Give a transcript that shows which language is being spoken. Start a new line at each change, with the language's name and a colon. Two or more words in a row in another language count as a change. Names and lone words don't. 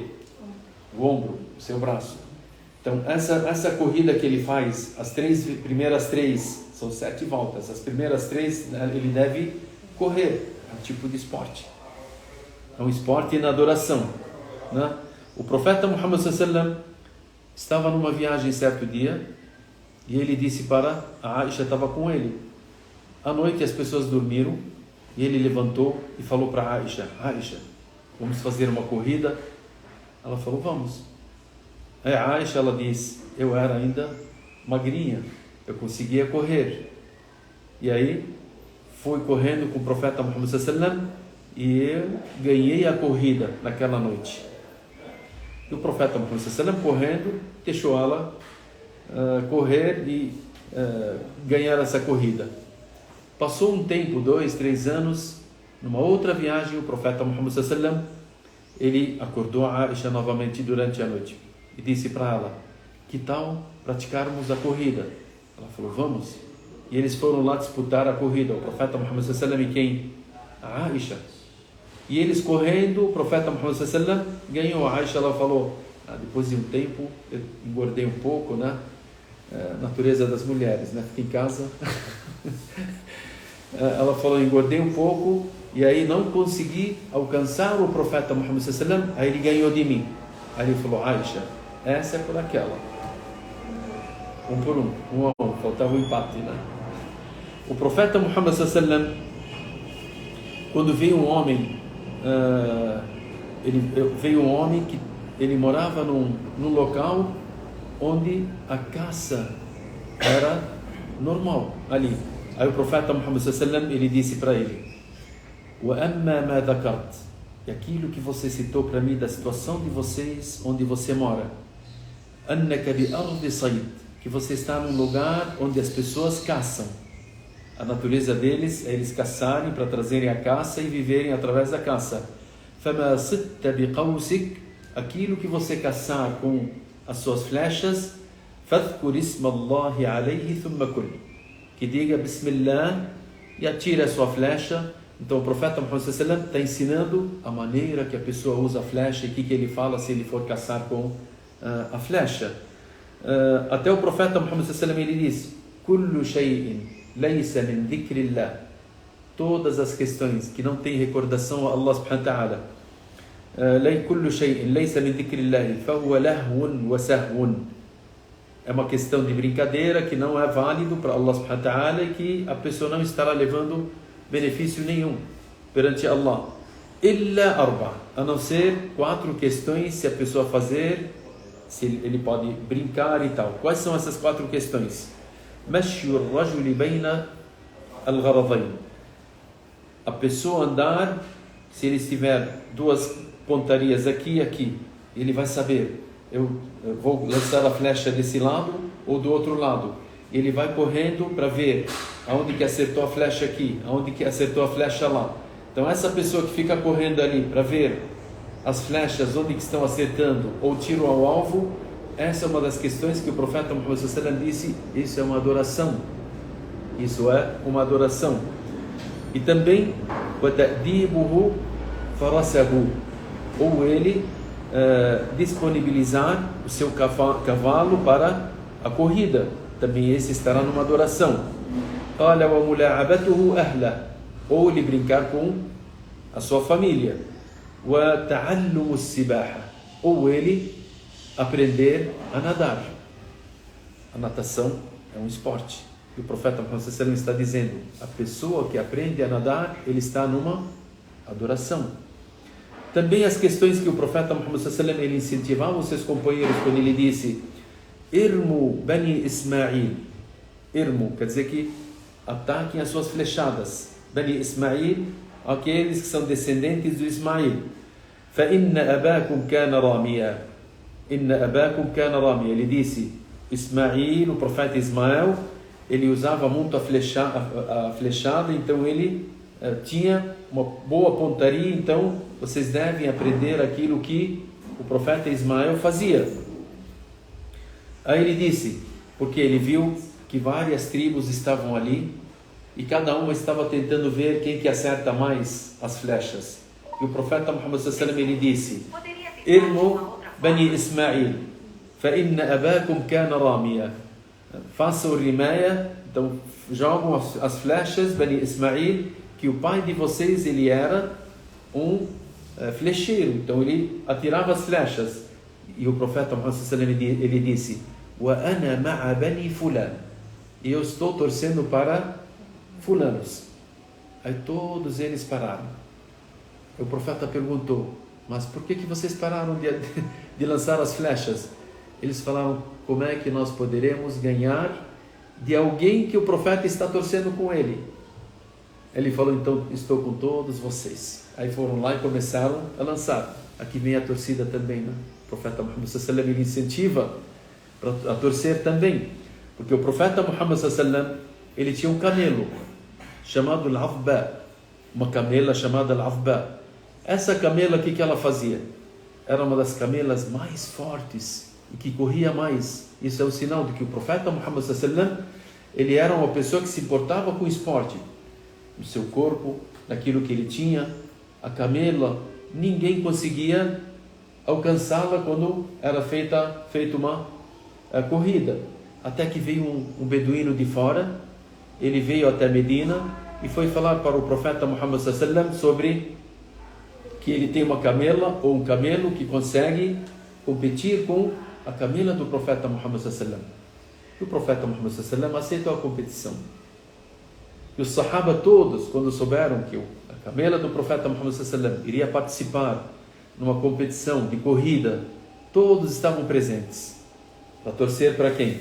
Portuguese: O ombro, o seu braço. Então essa corrida que ele faz, as primeiras 3, são 7 voltas, as primeiras 3 ele deve correr, é um tipo de esporte. É um esporte na adoração, né? O profeta Muhammad
Arabic: صلى الله عليه وسلم
Portuguese: estava numa viagem certo dia e ele disse para a Aisha, estava com ele. À noite as pessoas dormiram e ele levantou e falou para a Aisha, vamos fazer uma corrida? Ela falou, vamos. Aí a Aisha, ela disse, eu era ainda magrinha, eu conseguia correr. E aí fui correndo com o profeta Muhammad
Arabic: صلى الله عليه وسلم
Portuguese: e eu ganhei a corrida naquela noite. E o profeta Muhammad
Arabic: صلى الله عليه وسلم
Portuguese: correndo, deixou ela correr e ganhar essa corrida. Passou um tempo, 2, 3 anos, numa outra viagem, o profeta Muhammad
Arabic: صلى الله عليه وسلم,
Portuguese: ele acordou a Aisha novamente durante a noite e disse para ela, que tal praticarmos a corrida? Ela falou, vamos. E eles foram lá disputar a corrida, o profeta Muhammad
Arabic: صلى الله عليه وسلم
Portuguese: e quem? A Aisha. E eles correndo, o profeta Muhammad
Arabic: صلى الله عليه وسلم
Portuguese: ganhou. A Aisha, ela falou, depois de um tempo eu engordei um pouco, né? Natureza das mulheres, né? Fica em casa. Ela falou, engordei um pouco e aí não consegui alcançar o profeta Muhammad
Arabic: صلى الله عليه وسلم,
Portuguese: aí ele ganhou de mim. Aí ele falou, Aisha, essa é por aquela. Um por um a um, faltava um empate, né? O profeta Muhammad
Arabic: صلى الله عليه وسلم,
Portuguese: quando veio um homem, veio um homem que ele morava num local onde a caça era normal ali. Aí o profeta Muhammad
Arabic: صلى الله عليه وسلم,
Portuguese: ele disse para ele,
Arabic: وَأَمَّا مَا ذَكَرْتَ,
Portuguese: e aquilo que você citou para mim da situação de vocês, onde você mora,
Arabic: أَنَّكَ بِأَرْضِ صَيْدٍ,
Portuguese: que você está num lugar onde as pessoas caçam. A natureza deles é eles caçarem para trazerem a caça e viverem através da caça.
Arabic: فَمَا صِدْتَ بِقَوْسِكَ,
Portuguese: aquilo que você caçar com as suas flechas,
Arabic: فَذْكُرِ اسْمَ اللَّهِ عَلَيْهِ ثُمَّ كُلْ,
Portuguese: que diga Bismillah e atire a sua flecha. Então o profeta Muhammad
Arabic: صلى الله عليه وسلم
Portuguese: está ensinando a maneira que a pessoa usa a flecha e o que ele fala se ele for caçar com a flecha. Até o profeta Muhammad
Arabic: صلى الله عليه وسلم,
Portuguese: ele diz,
Arabic: كُلُّ شَيْءٍ لَيْسَ مِنْ ذِكْرِ اللَّهِ,
Portuguese: todas as questões que não têm recordação a Allah
Arabic: سبحانه وتعالى, كُلُّ شَيْءٍ لَيْسَ مِنْ ذِكْرِ اللَّهِ فَهُوَ لَهْوٌ وَسَهْوٌ,
Portuguese: é uma questão de brincadeira que não é válido para Allah
Arabic: سبحانه وتعالى
Portuguese: e que a pessoa não estará levando benefício nenhum perante Allah.
Arabic: إلا أربع,
Portuguese: a não ser 4 questões se a pessoa fazer, se ele pode brincar e tal. Quais são essas 4 questões?
Arabic: مشي الرجل بين الغرضين.
Portuguese: A pessoa andar, se ele estiver 2 pontarias aqui e aqui, ele vai saber, eu vou lançar a flecha desse lado ou do outro lado. Ele vai correndo para ver aonde que acertou a flecha aqui, aonde que acertou a flecha lá. Então essa pessoa que fica correndo ali para ver as flechas onde que estão acertando ou tiro ao alvo, essa é uma das questões que o profeta Muhammad
Arabic: صلى الله عليه وسلم
Portuguese: disse, isso é uma adoração. Isso é uma adoração. E também
Arabic: وَتَأْدِيبُهُ فَرَسَهُ,
Portuguese: ou ele disponibilizar o seu cavalo para a corrida, também esse estará numa adoração.
Arabic: قَالَ وَمُلَاعَبَتُهُ أَهْلَهُ,
Portuguese: ou ele brincar com a sua família.
Arabic: وَتَعَلُّمُ السِّبَاحَةِ,
Portuguese: ou ele aprender a nadar. A natação é um esporte. E o profeta Muhammad
Arabic: صلى الله عليه وسلم
Portuguese: está dizendo, a pessoa que aprende a nadar, ele está numa adoração. Também as questões que o profeta Muhammad
Arabic: صلى الله عليه وسلم
Portuguese: ele incentivava os seus companheiros quando ele disse
Arabic: ارموا بني إسماعيل.
Portuguese: Irmu quer dizer que ataquem as suas flechadas. Bani Ismail, aqueles que são descendentes do Ismail.
Arabic: فَإِنَّ أَبَاكُمْ كَانَ رَامِيًا. إِنَّ أَبَاكُمْ كَانَ رَامِيًا.
Portuguese: Ele disse, Ismail, o profeta Ismael, ele usava muito a flechada, então ele tinha uma boa pontaria, então vocês devem aprender aquilo que o profeta Ismael fazia. Aí ele disse, porque ele viu que várias tribos estavam ali e cada uma estava tentando ver quem que acerta mais as flechas. E o profeta Muhammad
Arabic: صلى الله عليه وسلم
Portuguese: ele disse,
Arabic: ارموا بني إسماعيل, فَإِنَّ أَبَاكُمْ كَانَ رَامِيًا.
Portuguese: Façam rimeia, então jogam as flechas, Bani Ismail, que o pai de vocês ele era um flecheiro, então ele atirava as flechas. E o profeta Muhammad
Arabic: صلى الله عليه وسلم
Portuguese: ele disse,
Arabic: وَأَنَا مَعَ بَنِي فُلَانٍ,
Portuguese: e eu estou torcendo para fulanos. Aí todos eles pararam. O profeta perguntou, mas por que vocês pararam de lançar as flechas? Eles falaram, como é que nós poderemos ganhar de alguém que o profeta está torcendo com ele? Ele falou, então estou com todos vocês. Aí foram lá e começaram a lançar. Aqui vem a torcida também, né? O profeta Muhammad
Arabic: صلى الله عليه وسلم
Portuguese: ele incentiva a torcer também, porque o profeta Muhammad
Arabic: صلى الله عليه وسلم
Portuguese: ele tinha um camelo chamado Al-Afba, uma camela chamada Al-Afba. Essa camela, o que ela fazia? Era uma das camelas mais fortes e que corria mais. Isso é um sinal de que o profeta Muhammad
Arabic: صلى الله عليه وسلم
Portuguese: ele era uma pessoa que se importava com o esporte, no seu corpo, naquilo que ele tinha. A camela, ninguém conseguia alcançá-la quando era feita uma corrida. Até que veio um beduíno de fora, ele veio até Medina e foi falar para o profeta Muhammad
Arabic: صلى الله عليه وسلم
Portuguese: sobre que ele tem uma camela ou um camelo que consegue competir com a camela do profeta Muhammad
Arabic: صلى الله عليه وسلم.
Portuguese: E o profeta Muhammad
Arabic: صلى الله عليه وسلم
Portuguese: aceitou a competição. E os sahaba todos, quando souberam que a camela do profeta Muhammad
Arabic: صلى الله عليه وسلم
Portuguese: iria participar numa competição de corrida, todos estavam presentes para torcer para quem?